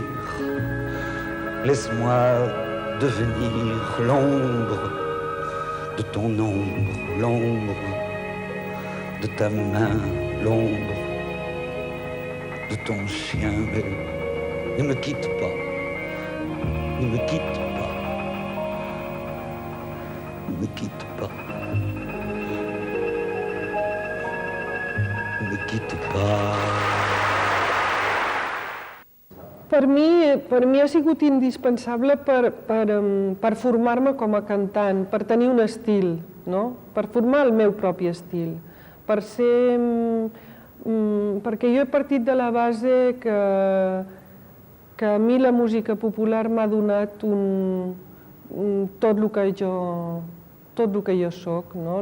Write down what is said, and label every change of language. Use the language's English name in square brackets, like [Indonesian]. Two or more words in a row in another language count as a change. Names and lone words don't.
[French] Laisse-moi devenir l'ombre de ton ombre, l'ombre de ta main, l'ombre de ton chien. Mais ne me quitte pas, ne me quitte pas, ne me quitte pas, ne me quitte pas. [Catalan] Per mi ha sigut indispensable per formar-me com a cantant, per tenir un estil, no? Per formar el meu propi estil, per ser... perquè jo he partit de la base que a mi la música popular m'ha donat tot el que jo soc, no?